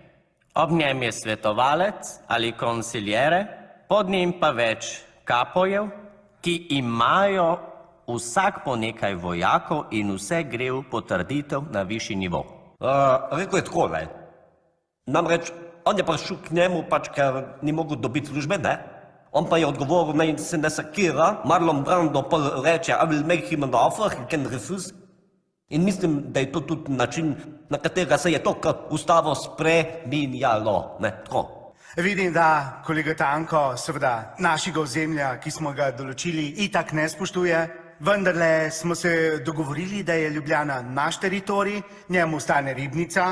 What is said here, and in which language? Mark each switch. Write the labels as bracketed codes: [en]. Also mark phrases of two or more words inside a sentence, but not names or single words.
[sl] Ob njem je svetovalec ali konsiljere, pod njim pa več kapojev, ki imajo vsak po nekaj vojakov in vse gre v potrditev na višji nivo. Rekel je takole. Namreč on je prišel k njemu, pač ker ni mogel dobiti službe, ne? On pa je odgovoril, naj se ne sakira, Marlon Brando pa reče, [en] I will make him an offer, he can refuse. [sl] In mislim, da je to tudi način, na katerega se je to ustavo spreminjalo, ne? Tako. Vidim, da kolega Tanko seveda našega ozemlja, ki smo ga določili, itak ne spoštuje. Vendarle smo se dogovorili, da je Ljubljana naš teritorij, njemu stane Ribnica.